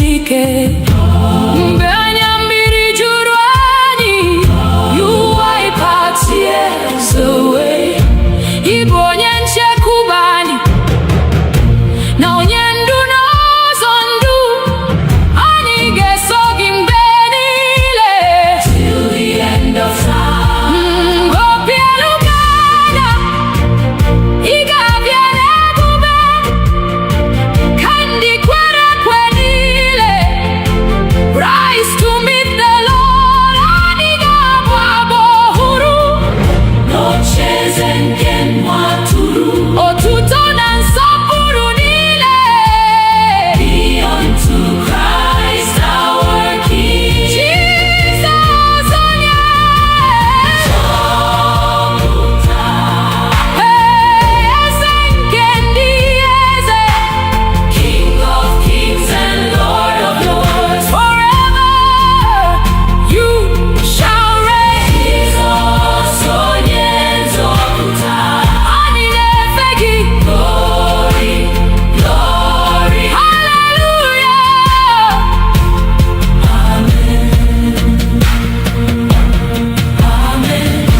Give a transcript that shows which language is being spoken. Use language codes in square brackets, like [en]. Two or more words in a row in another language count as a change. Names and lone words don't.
[ig] ike. Mgbe anya mmiri juru anyị, [en] you wipe our tears away. [ig] Ị bụ onye nchekwube anyị na onye ndu n'ụzọ ndụ. Anyị ga-eso gị mgbe niile [en] till the end of time. [ig] Obi elu ga-ada, ị ga-abịa n'ebube ka ndị kwere ekwe niile. [en] Rise to meet the Lord. [ig] Anyị ga-abụ abụ ọhụrụ N'ocheeze nke nwa atụrụ, otuto na nsọpụrụ niile. [en] be unto Christ our King. [ig] Jizọs onye Zọpụta, eze nke ndị eze. [en] King of kings and Lord of lords. Forever you shall reign. [ig] Jizọs onye nzọpụta, Anyị na-efe gị. [en] glory, glory. Hallelujah. Amen. Amen.